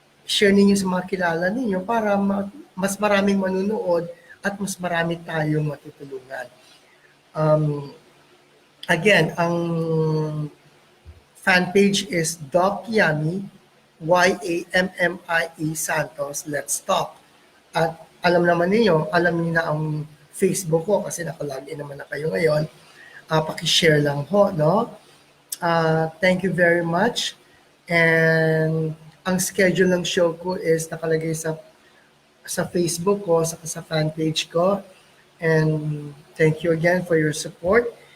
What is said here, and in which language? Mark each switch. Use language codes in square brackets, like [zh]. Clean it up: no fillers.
[tl] Share ninyo sa mga kilala ninyo para mas maraming manunood at mas marami tayong matutulungan. Again, ang fan page is Doc Yami, Yammi Santos, Let's Talk. At alam niyo na ang Facebook ko kasi nakalagin naman na kayo ngayon. Paki-share lang ho, no? [en] Thank you very much. [tl] And ang schedule ng show ko is nakalagay sa Facebook ko, sa fan page ko. [en] And thank you again for your support.